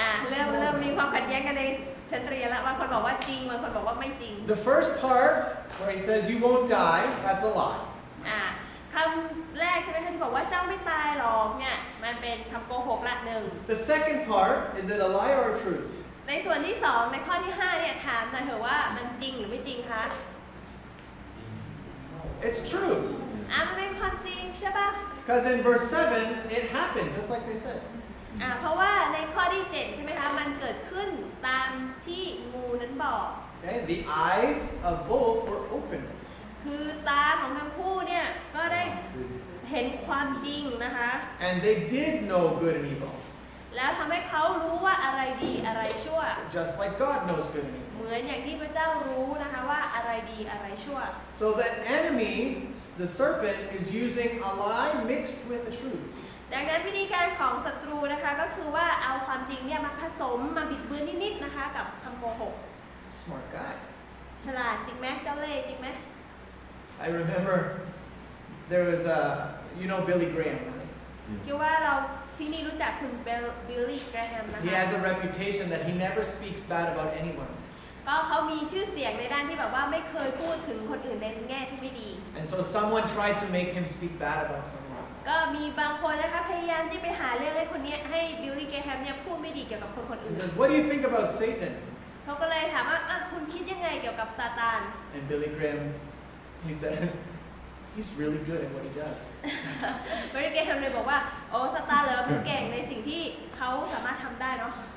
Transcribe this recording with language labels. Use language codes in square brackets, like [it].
[th] เริ่มมีความขัดแย้งกันในชั้นเรียนแล้วบางคนบอกว่าจริงบางคนบอกว่าไม่จริง [en] The first part where he says you won't die, that's a lie. [th] คำแรกใช่ไหมคะที่บอกว่าเจ้าไม่ตายหรอกเนี่ยมันเป็นคำโกหกละหนึ่ง [en] The second part, is it a lie or a truth? [th] ในส่วนที่สองในข้อที่5เนี่ยถามหน่อยเถอะว่ามันจริงหรือไม่จริงคะ [en] It's true. [th] มันเป็นความจริงใช่ปะ [en] Because in verse 7, it happened, just like they said. [th] เพราะว่าในข้อที่7ใช่ไหมคะมันเกิดขึ้นตามที่งูนั้นบอก [en] Okay? The eyes of both were open. [th] คือตาของทั้งคู่เนี่ยก็ได้เห็นความจริงนะคะ [en] And they did know good and evil. [th] แล้วทำให้เขารู้ว่าอะไรดีอะไรชั่ว [en] Just like God knows good and evil. [th] เหมือนอย่างที่พระเจ้ารู้นะคะว่าอะไรดีอะไรชั่ว [en] So the enemy, the serpent, is using a lie mixed with the truth. [th] ดังนั้นวิธีการของศัตรูนะคะก็คือว่าเอาความจริงเนี่ยมาผสมมาบิดเบือนนิดๆนะคะกับคำโกหก [en] Smart guy. [th] ฉลาดจริงไหมเจ้าเล่ห์จริงไหม [en] I remember there was you know Billy Graham, right? [th] คิดว่าเราที่นี่รู้จักคุณบิลลี่แกรแฮมนะ [en] He [th] คะ [en] has a reputation that he never speaks bad about anyone. [th] ก็เขามีชื่อเสียงในด้านที่แบบว่าไม่เคยพูดถึงคนอื่นในแง่ที่ไม่ดี [en] And so someone tried to make him speak bad about someone. [th] ก็มีบางคนนะคะพยายามที่ไปหาเรื่องให้คนนี้ให้บิลลี่แกรแฮมเนี่ยพูดไม่ดีเกี่ยวกับคน [en] He [th] อื่น [en] says, "What do you think about Satan?" [th] เขาก็เลยถามว่าคุณคิดยังไงเกี่ยวกับซาตาน [en] And Billy Graham, he said, "He's really good at what he does." [th] บิลลี่แกรแฮมเลยบอกว่าโอ้ซาตานเหรอมันเก่งในสิ่งที่เขาสามารถทำได้เนาะ